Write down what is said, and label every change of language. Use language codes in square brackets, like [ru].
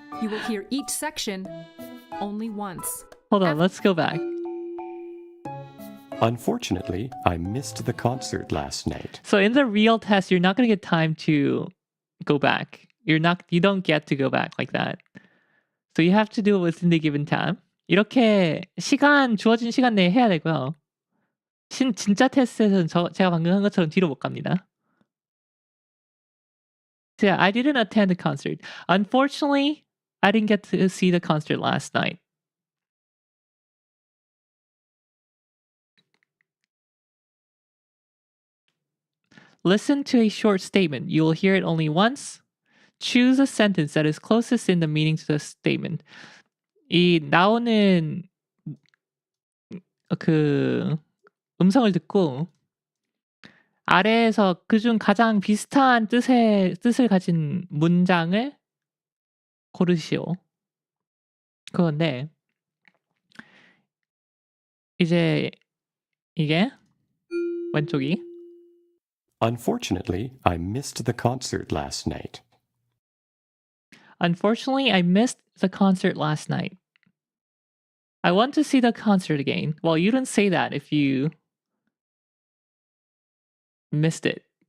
[en] You will hear each section only once. Hold on, let's go back. Unfortunately, I missed the concert last night. So in the real test, you're not going to get time to go back. You don't get to go back like that. So you have to do it within the given time. [ko] 이렇게 주어진 시간 내에 해야 되고요. 진짜 테스트에서는 제가 방금 한 것처럼 뒤로 못 갑니다. [en] So yeah, I didn't attend the concert. Unfortunately, I didn't get to see the concert last night. Listen to a short statement. You will hear it only once. Choose a sentence that is closest in the meaning to the statement. [ko] 이 나오는 그 음성을 듣고 아래에서 그중 가장 비슷한 뜻을 가진 문장을 고르시오. 그건데 이제 이게 왼쪽이 [en] Unfortunately, I missed the concert last night. Unfortunately, I missed the concert last night. I want to see the concert again. Well, you didn't say that if you missed it.